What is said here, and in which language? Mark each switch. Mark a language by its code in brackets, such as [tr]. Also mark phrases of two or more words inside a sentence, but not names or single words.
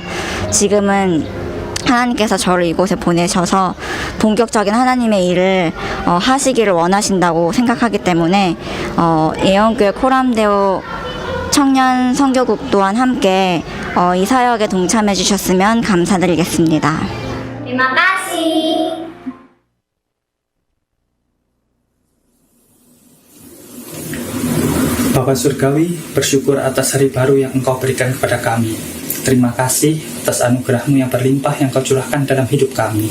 [ko] 지금은 하나님께서 저를 이곳에 보내셔서 본격적인 하나님의 일을 하시기를 원하신다고 생각하기 때문에 예언교회 코람데오 청년 선교국 또한 함께 이 사역에 동참해 주셨으면 감사드리겠습니다. [id] Terima kasih. Bapa Surgawi, bersyukur atas hari baru yang Engkau berikan kepada kami. Terima kasih atas anugerah-Mu yang berlimpah yang Kau curahkan dalam hidup kami.